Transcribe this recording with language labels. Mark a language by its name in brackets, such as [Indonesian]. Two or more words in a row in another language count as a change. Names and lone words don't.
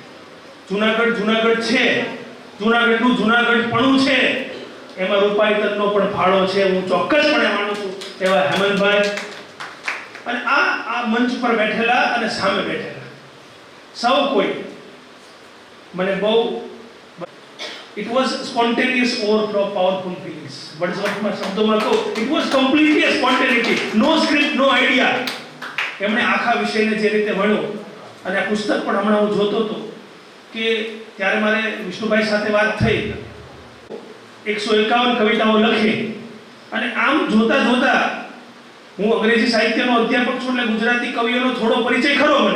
[Gujarati] જુનાગઢ છે, જુનાગઢનું જુનાગઢપણું છે, એમાં રૂપાયતનનો પણ ફાળો છે, હું ચોક્કસપણે માનું છું એવા હેમંતભાઈ અને આ મંચ પર બેઠેલા અને સામે બેઠેલા સૌ કોઈ મને બહુ [English] It was spontaneous overflow of powerful feelings. [Gujarati] વર્ડ્સવર્થમાં શબ્દોમાં કહું, [English] it was completely a spontaneity, no script, no idea. [Gujarati] એમણે આખા વિષયને જે રીતે વણ્યો અને આ પુસ્તક પણ હમણાં હું જોતો હતો કે ત્યારે મારે વિષ્ણુભાઈ સાથે વાત થઈ. 151 કવિતાઓ લખી અને આમ જોતા હું અંગ્રેજી સાહિત્યનો અધ્યાપક છું એટલે ગુજરાતી કવિઓનો થોડો પરિચય ખરો મને.